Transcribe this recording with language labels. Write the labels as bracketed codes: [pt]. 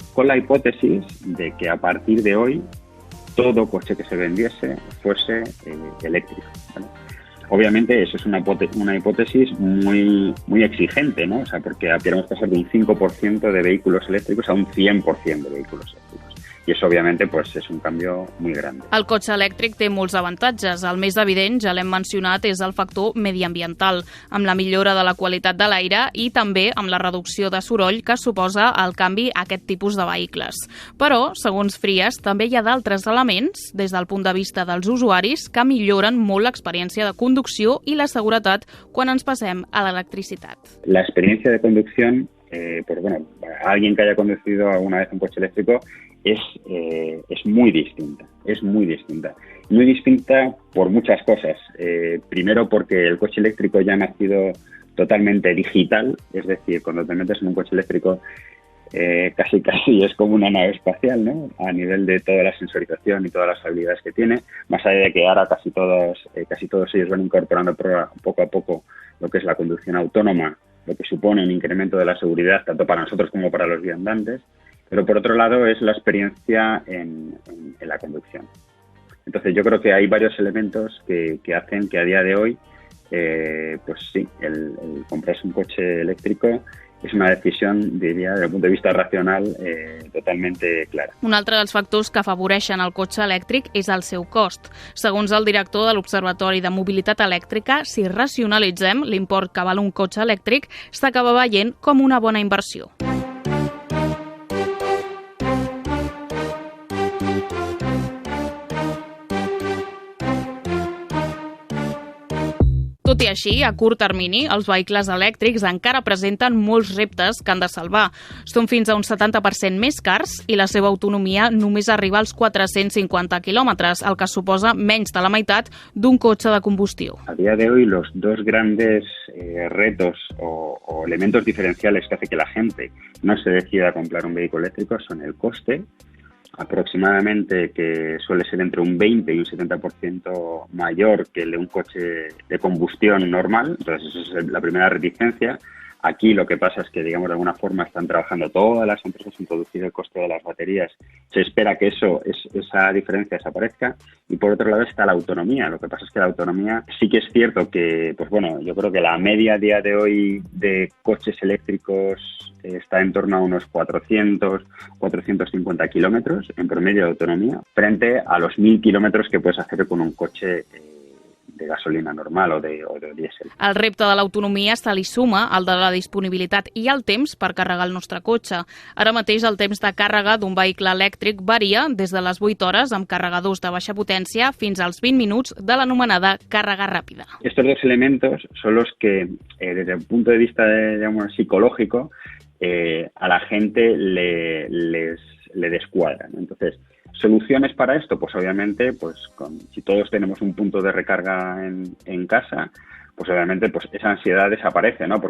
[es] Con la hipótesis de que a partir de hoy todo coche que se vendiese fuese eléctrico, ¿vale? Obviamente eso es una hipótesis muy exigente, ¿no? O sea, porque queremos pasar de un 5% de vehículos eléctricos a un 100% de vehículos eléctricos. [ca] I això, òbviament, pues, és un canvi molt gran. El cotxe elèctric té molts avantatges. El més evident, ja l'hem mencionat, és el factor mediambiental, amb la millora de la qualitat de l'aire i també amb la reducció de soroll que suposa el canvi a aquest tipus de vehicles. Però, segons Frías, també hi ha d'altres elements, des del punt de vista dels usuaris, que milloren molt l'experiència de conducció i la seguretat quan ens passem a l'electricitat. [es] La experiencia de conducción, pues bueno, alguien que haya conducido alguna vez un coche eléctrico es muy distinta, Muy distinta por muchas cosas. Primero porque el coche eléctrico ya ha nacido totalmente digital, es decir, cuando te metes en un coche eléctrico casi es como una nave espacial, ¿no? A nivel de toda la sensorización y todas las habilidades que tiene, más allá de que ahora casi todos ellos van incorporando poco a poco lo que es la conducción autónoma, lo que supone un incremento de la seguridad tanto para nosotros como para los viandantes. Pero por otro lado es la experiencia en la conducción. Entonces yo creo que hay varios elementos que hacen que a día de hoy, pues sí, el comprarse un coche eléctrico [ca] és una decisió, diria, des del punt de vista racional, [es] totalmente clara. [ca] Un altre dels factors que afavoreixen el cotxe elèctric és el seu cost. Segons el director de l'Observatori de Mobilitat Elèctrica, si racionalitzem l'import que val un cotxe elèctric, s'acaba veient com una bona inversió. Tot i així, a curt termini, els vehicles elèctrics encara presenten molts reptes que han de salvar. Són fins a un 70% més cars i la seva autonomia només arriba als 450 quilòmetres, el que suposa menys de la meitat d'un cotxe de combustió. [es] A día de hoy, los dos grandes retos o elementos diferenciales que hace que la gente no se decida a comprar un vehículo eléctrico son el coste, aproximadamente, que suele ser entre un 20 y un 70% mayor que el de un coche de combustión normal. Entonces, esa es la primera reticencia. Aquí lo que pasa es que, digamos, de alguna forma están trabajando todas las empresas en introducir el coste de las baterías. Se espera que esa diferencia desaparezca. Y por otro lado está la autonomía. Lo que pasa es que la autonomía sí que es cierto que, pues bueno, yo creo que la media a día de hoy de coches eléctricos está en torno a unos 400, 450 kilómetros en promedio de autonomía, frente a los 1.000 kilómetros que puedes hacer con un coche de gasolina normal o de dièsel. [ca] El repte de l'autonomia se li suma el de la disponibilitat i el temps per carregar el nostre cotxe. Ara mateix el temps de càrrega d'un vehicle elèctric varia des de les 8 hores amb carregadors de baixa potència fins als 20 minuts de l'anomenada càrrega ràpida. [es] Estos dos elementos son los que, desde el punto de vista digamos, psicológico, a la gente le descuadran. Entonces, ¿soluciones para esto? Pues obviamente, si todos tenemos un punto de recarga en casa, pues obviamente esa ansiedad desaparece, ¿no?